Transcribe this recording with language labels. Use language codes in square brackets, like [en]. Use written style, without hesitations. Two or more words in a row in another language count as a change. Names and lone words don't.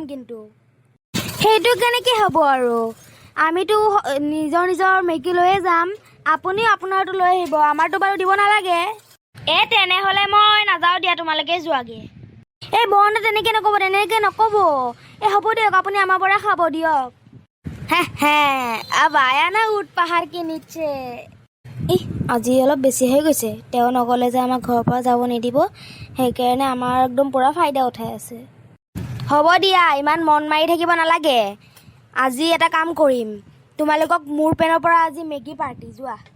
[as] কিন্তু সেইটো কেনেকৈ হ'ব আৰু? আমিতো নিজৰ মেগী লৈয়ে যাম, আপুনিও আপোনাৰটো লৈ আহিব, আমাৰতো বাৰু দিব নালাগে। তেনেহ'লে মই নাযাওঁ দিয়া, তোমালোকে যোৱাগে। বৰদা তেনেকৈ নক'ব। হ'ব দিয়ক, আপুনি আমাৰ পৰা খাব দিয়ক। [hi] अब आया ना ऊट पहाड़ के नीचे। [as] আজি অলপ বেছি হৈ গৈছে। তেওঁ নগ'লে যে আমাক ঘৰৰ পৰা যাব নিদিব, সেইকাৰণে আমাৰ একদম পূৰা ফাইদা উঠাই আছে। হ'ব দিয়া, ইমান মন মাৰি থাকিব নালাগে। আজি এটা কাম কৰিম, তোমালোকক মোৰ পেনৰ পৰা আজি মেগী পাৰ্টি, যোৱা।